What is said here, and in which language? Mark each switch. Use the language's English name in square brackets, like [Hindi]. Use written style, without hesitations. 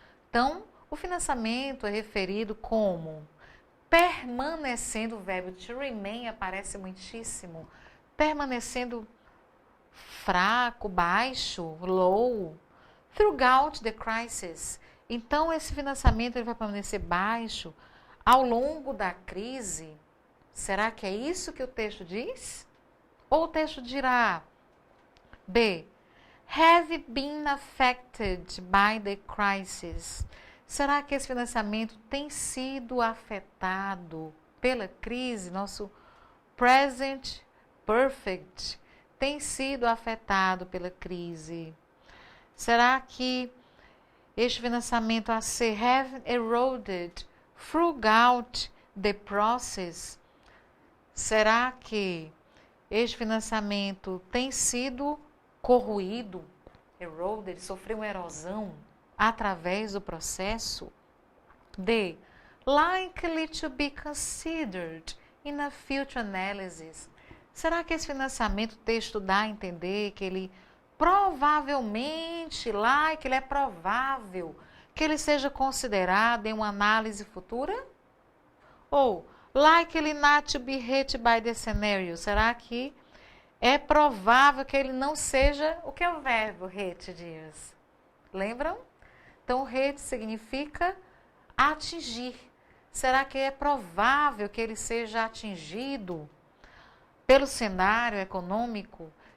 [Portuguese] Então, o financiamento é referido como permanecendo, o verbo to remain aparece muitíssimo, permanecendo fraco, baixo, [English] low, throughout the crisis. [Portuguese] Então, esse financiamento ele vai permanecer baixo ao longo da crise. Será que é isso que o texto diz? Ou o texto dirá, B, [English] have been affected by the crisis. [Portuguese] Será que esse financiamento tem sido afetado pela crise? Nosso present perfect tem sido afetado pela crise. Será que este financiamento a ser [English] have eroded throughout the process? [Portuguese] Será que este financiamento tem sido corroído, eroded, sofreu uma erosão através do processo? D. [English] Likely to be considered in a future analysis. [Portuguese] Será que esse financiamento, o texto dá a entender que ele provavelmente, ele é provável que ele seja considerado em uma análise futura? [English] Ou likely not to be hit by the scenario. [Portuguese] Será que é provável que ele não seja... O que é o verbo hit, dias? Lembram? Então, hit significa atingir. Será que é provável que ele seja atingido pelo cenário econômico?